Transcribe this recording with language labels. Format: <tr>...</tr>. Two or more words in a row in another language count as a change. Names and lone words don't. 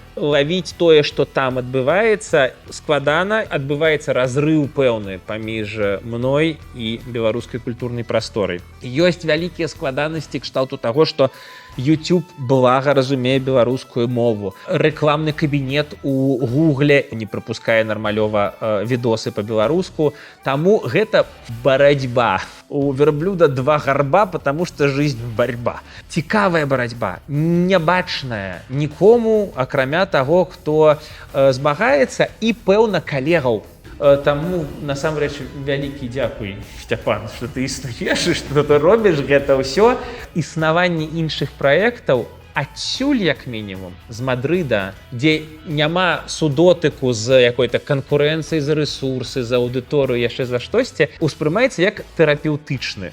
<be>Лавіць тое, што там адбываецца, складана, адбываецца разрыў пэўны паміж мной і беларускай культурнай прасторай. Ёсць вялікія складанасці кшталту таго, што YouTube блага разумее беларускую мову. Рэкламны кабінет у Гугле не прапускае нармалёва відосы па-беларуску. Таму гэта барацьба.</be> <ru>У верблюда два гарба, потому что жизнь борьба.</ru> <be>Цікавая барацьба, нябачная нікому, акрамя таго, хто змагаецца, і пэўна калегаў. Таму, насамрэч, вялікі дзякуй, Сцяпан, што ты існуеш і што ты робіш гэта ўсё. Існаванне іншых праектаў адсюль, як мінімум, з Мадрыда, дзе няма судотыку з якой-то канкурэнцыяй за рэсурсы, за аўдыторыю, яшчэ за штосьці, успрымаецца як тэрапеўтычны.</be>